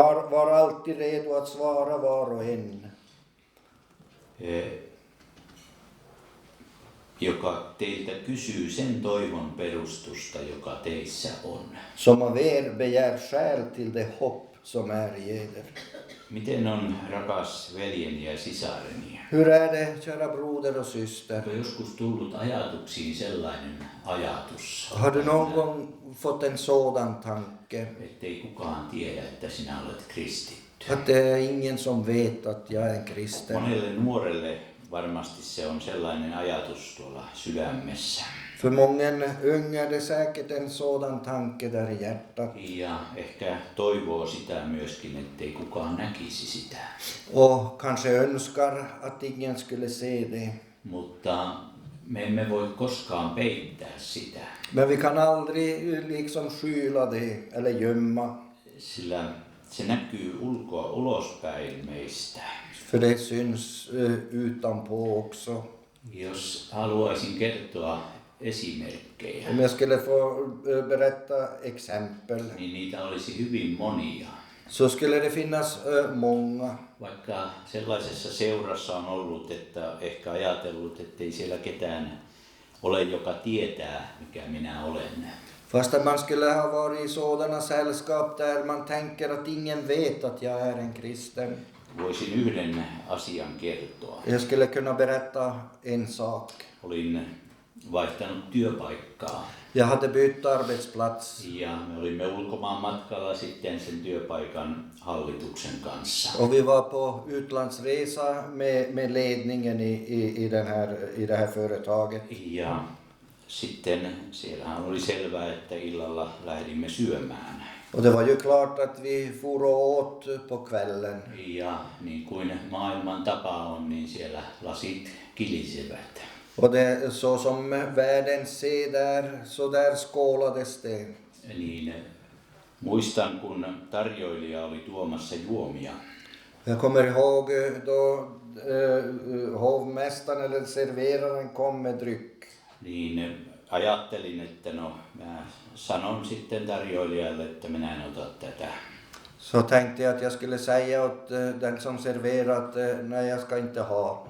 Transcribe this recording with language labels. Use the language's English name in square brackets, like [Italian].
[Swedish] Var alltid redo att svara var och en. [Finnish] Joka teiltä kysyy sen toivon perustusta, joka teissä on. [Swedish] Som av er begär skäl till det hopp som är i eder. [Finnish] Miten on, rakas veljeni ja sisareni? [Swedish] Hur är det, kära broder och syster? [Finnish] Onko joskus tullut ajatuksiin sellainen ajatus, [Swedish] Har du någon gång fått en sådan tanke? [Finnish] ettei kukaan tiedä, että sinä olet kristitty? [Swedish] Att det är ingen som vet att jag är en kristen. [Finnish] Monelle nuorelle varmasti se on sellainen ajatus tuolla sydämessä. [Swedish] För många unga är det säkert en sådan tanke där i hjärtat. [Finnish] Ja ehkä toivoo sitä myöskin, ettei kukaan näkisi sitä. [Swedish] Och kanske önskar att ingen skulle se det. [Finnish] Mutta me emme voi koskaan peittää sitä, [Swedish] Men vi kan aldrig liksom skyla det eller gömma. [Finnish] sillä se näkyy ulospäin meistä. [Swedish] För det syns utanpå också. [Finnish] Jos haluaisin kertoa esimerkkejä, [Swedish] Om jag skulle få berätta exempel [Finnish] niin niitä olisi hyvin monia. [Swedish] så skulle det finnas många. [Finnish] Vaikka sellaisessa seurassa on ollut, että ehkä ajatellut, ettei siellä ketään ole, joka tietää, mikä minä olen. [Swedish] Fast att man skulle ha varit i sådana sällskap där man tänker att ingen vet att jag är en kristen. [Finnish] Voisin yhden asian kertoa. [Swedish] Jag skulle kunna berätta en sak. [Finnish] Olin vaihtanut työpaikkaa [Swedish] Jag hade bytt arbetsplats [Finnish] ja me olimme ulkomaan matkalla sitten sen työpaikan hallituksen kanssa. [Swedish] och vi var på utlandsresa med ledningen i det här företaget. [Finnish] Ja sitten siellähän oli selvää, että illalla lähdimme syömään. [Swedish] Och det var ju klart att vi for och åt på kvällen. [Finnish] Ja niin kuin maailman tapa on, niin siellä lasit kilisevät. [Swedish] Och det så som världen ser där, så där skålades det. [Finnish] Niin Muistan, kun tarjoilija oli tuomassa juomia, [Swedish] Jag kommer ihåg då hovmästaren eller serveraren kom med dryck. [Finnish] niin ajattelin, että no mä sanon sitten tarjoilijalle, että minä en ota tätä. [Swedish] Så tänkte jag att jag skulle säga åt den som serverar att nej, jag ska inte ha.